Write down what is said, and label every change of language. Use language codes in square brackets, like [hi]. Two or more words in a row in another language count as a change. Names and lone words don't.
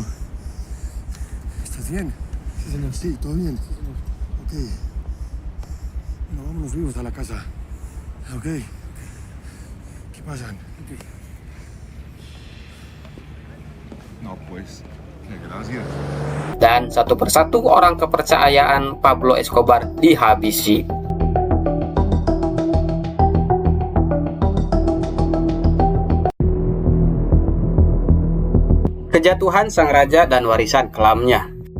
[es] ¿Estás bien? Sí, señor. Sí, todo bien. Sí, señor. Ok. No, vámonos vivos a la casa. Ok. ¿Qué pasa? Okay. No, pues, qué gracias. [id] Dan satu persatu orang kepercayaan Pablo Escobar dihabisi. Kejatuhan sang raja dan warisan kelamnya.